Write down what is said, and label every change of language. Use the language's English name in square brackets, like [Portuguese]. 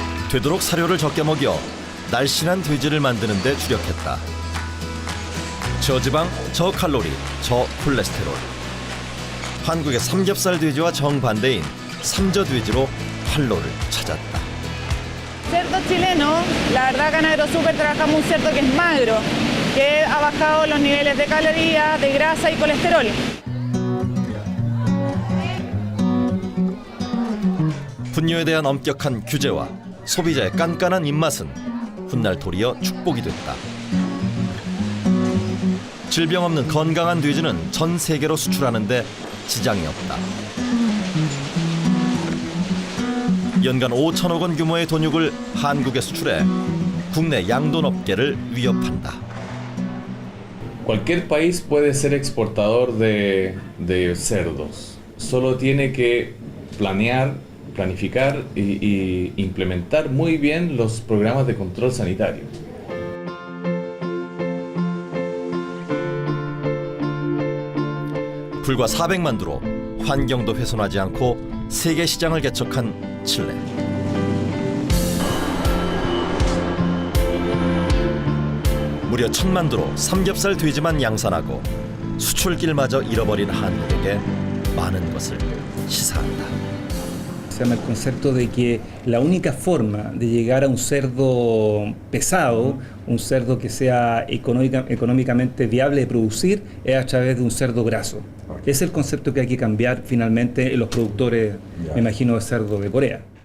[Korean] 되도록 사료를 적게 먹여 날씬한 돼지를 만드는 데 주력했다. 저지방, 저칼로리, 저콜레스테롤. 한국의 삼겹살 돼지와 정반대인 삼저 돼지로 활로를 찾았다. [Spanish] Cerdo chileno, la verdad acá en AgroSuper trabajamos un cerdo que es magro, que ha bajado los niveles de calorías, de grasa y colesterol. [Korean] 분뇨에 대한 엄격한 규제와 소비자의 깐깐한 입맛은 훗날 도리어 축복이 됐다. 질병 없는 건강한 돼지는 전 세계로 수출하는데 지장이 없다. 연간 5천억 원 규모의 돈육을 한국에 수출해 국내 양돈업계를 위협한다. [Spanish] Cualquier país puede ser exportador de cerdos. Solo tiene que planificar y implementar muy bien los programas de control sanitario. [Korean] 불과 400만 두로 환경도 훼손하지 않고 세계 시장을 개척한 칠레. 무려 1000만 두로 삼겹살 돼지만 양산하고 수출길마저 잃어버린 한국에게 많은 것을 시사한다. [Spanish] Se llama el concepto de que la única forma de llegar a un cerdo pesado, un cerdo que sea económicamente viable de producir, es a través de un cerdo graso. Ese es el concepto que hay que cambiar finalmente en los productores, me imagino, de cerdo de Corea.